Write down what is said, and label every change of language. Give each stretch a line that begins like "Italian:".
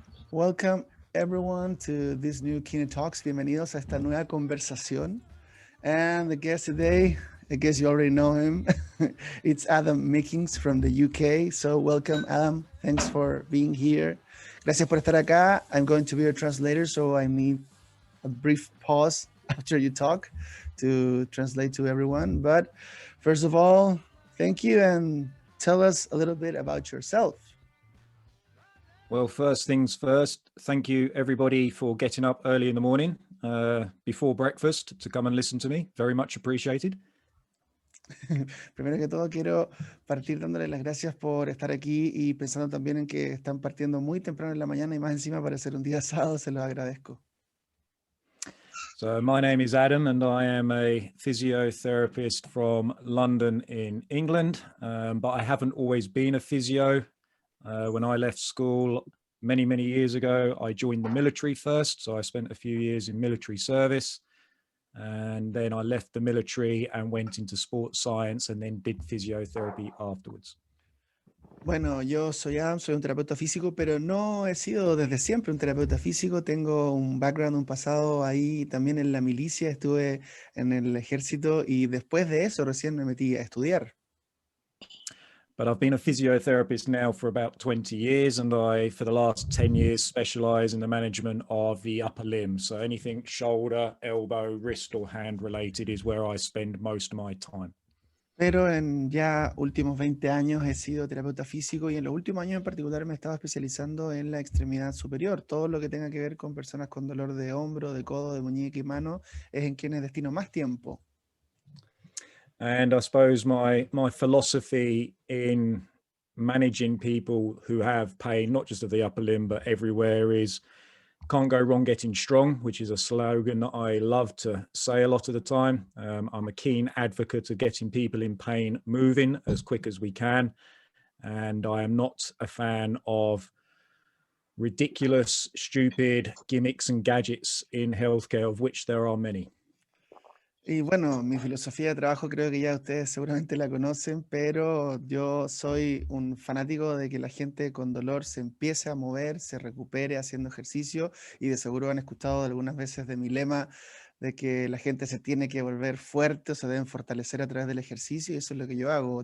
English: Welcome everyone to this new Kine Talks.
Spanish: Bienvenidos a esta nueva conversación.
English: And the guest today, I guess you already know him. It's Adam Meakins from the UK. So welcome, Adam. Thanks for being here.
Spanish: Gracias por estar acá.
English: I'm going to be your translator, so I need a brief pause after you talk to translate to everyone. But first of all, thank you and tell us a little bit about yourself. Well, first things first, thank you everybody for getting up early in the morning before breakfast to come and listen to me. Very much appreciated.
Spanish: Primero que todo quiero partir dándole las gracias por estar aquí y pensando también en que están partiendo muy temprano en la mañana y más encima para ser un día sábado, se los agradezco.
English: So my name is Adam and I am a physiotherapist from London in England, but I haven't always been a physio. When I left school many years ago, I joined the military first. So I spent a few years in military service and then I left the military and went into sports science and then did physiotherapy afterwards.
Spanish: Bueno, yo soy Adam, soy un terapeuta físico, pero no he sido desde siempre un terapeuta físico. Tengo un background, un pasado ahí también en la milicia, estuve en el ejército y después de eso recién me metí a estudiar.
English: But I've been a physiotherapist now for about 20 years and I, for the last 10 years, specialize in the management of the upper limb. So anything shoulder, elbow, wrist or hand related is where I spend most of my time.
Spanish: Pero en ya últimos 20 años he sido terapeuta físico y en los últimos años en particular me estaba especializando en la extremidad superior. Todo lo que tenga que ver con personas con dolor de hombro, de codo, de muñeca y mano es en quienes destino más tiempo.
English: And I suppose my philosophy in managing people who have pain, not just of the upper limb, but everywhere is can't go wrong getting strong, which is a slogan that I love to say a lot of the time. I'm a keen advocate of getting people in pain moving as quick as we can. And I am not a fan of ridiculous, stupid gimmicks and gadgets in healthcare, of which there are many.
Spanish: Y bueno, mi filosofía de trabajo creo que ya ustedes seguramente la conocen, pero yo soy un fanático de que la gente con dolor se empiece a mover, se recupere haciendo ejercicio y de seguro han escuchado algunas veces de mi lema de que la gente se tiene que volver fuerte o se deben fortalecer a través del ejercicio y eso es lo que yo hago.